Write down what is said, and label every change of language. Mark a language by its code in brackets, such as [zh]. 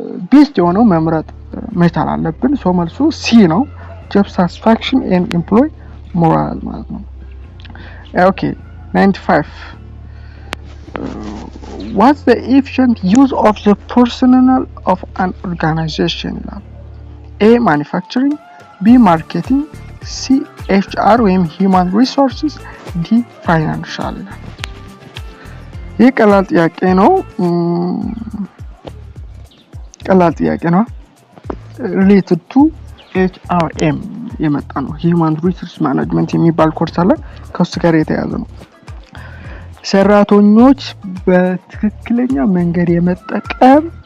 [am] ቤስት የሆነው መምረጥ መቻል አለብን። ሶ መልሱ ሲ ነው። [en] job satisfaction and employee morale [am] ማለት ነው። ኦኬ [en] 95 what's the efficient use of the personnel of an organization? A manufacturing, B marketing, C HR ወይም human resources, D financial። [am] ይህ ቀላል ጥያቄ ነው። ቀላል ጥያቄ ነው። ሪሌትድ ቱ HRM የመጣ ነው። ሂውማን ሪሶርስ ማኔጅመንት የሚባል ኮርስ አለ፣ ከሱ ጋር የተያያዘ ነው። ሰራተኞች በትክክለኛ መንገድ የመጠቀም